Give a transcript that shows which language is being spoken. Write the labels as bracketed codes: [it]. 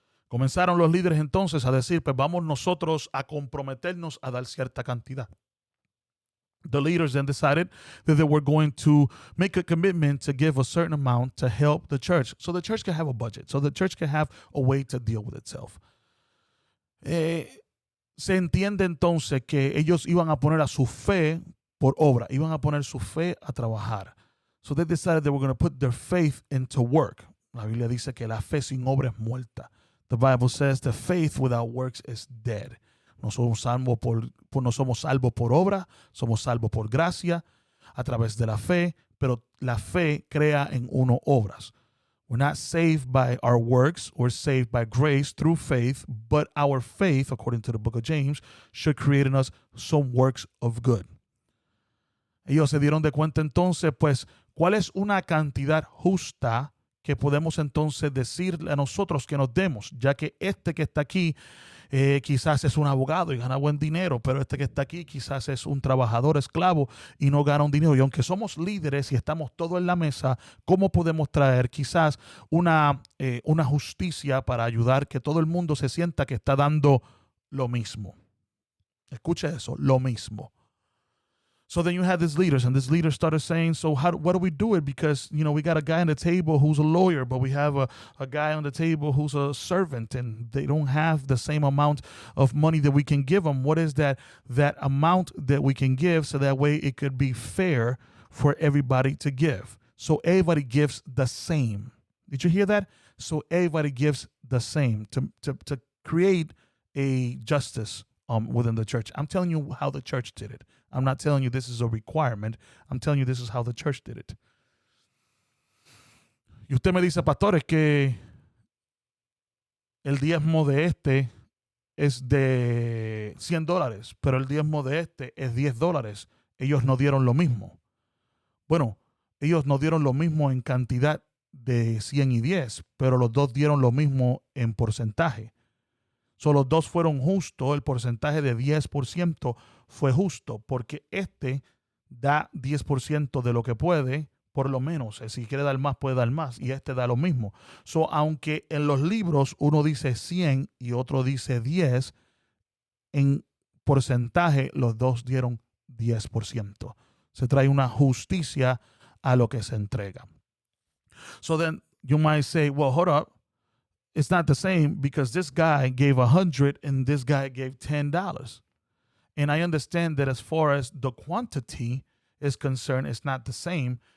[es] Comenzaron los líderes entonces a decir, pues vamos nosotros a comprometernos a dar cierta cantidad. [en] The leaders then decided that they were going to make a commitment to give a certain amount to help the church. So the church can have a budget. So the church can have a way to deal with itself. [es] Se entiende entonces que ellos iban a poner a su fe por obra. Iban a poner su fe a trabajar. [en] So they decided they were going to put their faith into work. [es] La Biblia dice que la fe sin obra es muerta. [en] The Bible says the faith without works is dead. [es] No somos salvos por obra, somos salvos por gracia, a través de la fe, pero la fe crea en uno obras. [en] We're not saved by our works, we're saved by grace through faith, but our faith, according to the book of James, should create in us some works of good. [es] Ellos se dieron de cuenta entonces, pues, ¿cuál es una cantidad justa que podemos entonces decirle a nosotros que nos demos? Ya que este que está aquí quizás es un abogado y gana buen dinero, pero este que está aquí quizás es un trabajador esclavo y no gana un dinero. Y aunque somos líderes y estamos todos en la mesa, ¿cómo podemos traer quizás una justicia para ayudar que todo el mundo se sienta que está dando lo mismo? Escucha eso, lo mismo. [en] So then you had these leaders, and this leader started saying, so what do we do it? Because, you know, we got a guy on the table who's a lawyer, but we have a guy on the table who's a servant, and they don't have the same amount of money that we can give them. What is that amount that we can give so that way it could be fair for everybody to give? So everybody gives the same. Did you hear that? So everybody gives the same to create a justice within the church. I'm telling you how the church did it. I'm not telling you this is a requirement. I'm telling you this is how the church did it. [es] Y usted me dice, pastor, es que el diezmo de este es de $100, pero el diezmo de este es $10. Ellos no dieron lo mismo. Bueno, ellos no dieron lo mismo en cantidad de 100 y 10, pero los dos dieron lo mismo en porcentaje. So, los dos fueron justos, el porcentaje de 10% fue justo, porque este da 10% de lo que puede, por lo menos. Si quiere dar más, puede dar más, y este da lo mismo. So, aunque en los libros uno dice 100 y otro dice 10, en porcentaje los dos dieron 10%. Se trae una justicia a lo que se entrega. [en] So then you might say, well, hold up. It's not the same because this guy gave 100 and this guy gave $10. And I understand that as far as the quantity is concerned, it's not the same.